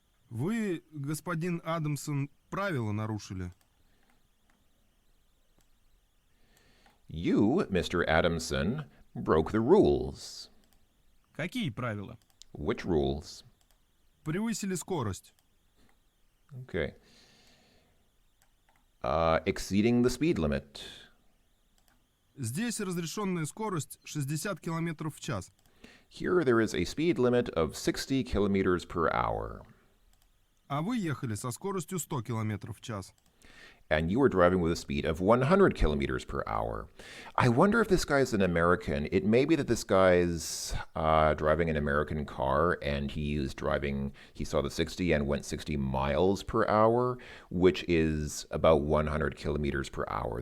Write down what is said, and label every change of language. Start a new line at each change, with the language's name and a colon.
Russian: Вы, господин Адамсон, правила нарушили.
English: You, Mr. Adamson, broke the rules.
Russian: Какие правила?
English: Which rules?
Russian: Превысили скорость.
English: Okay. Exceeding the speed limit.
Russian: Здесь разрешенная скорость 60 км в час.
English: Here there is a speed limit of 60 kilometers per hour.
Russian: А вы ехали со скоростью 100 км в час.
English: And you were driving with a speed of 100 kilometers per hour. I wonder if this guy's an American. It may be that this guy's driving an American car and he saw the 60 and went 60 miles per hour, which is about 100 kilometers per hour.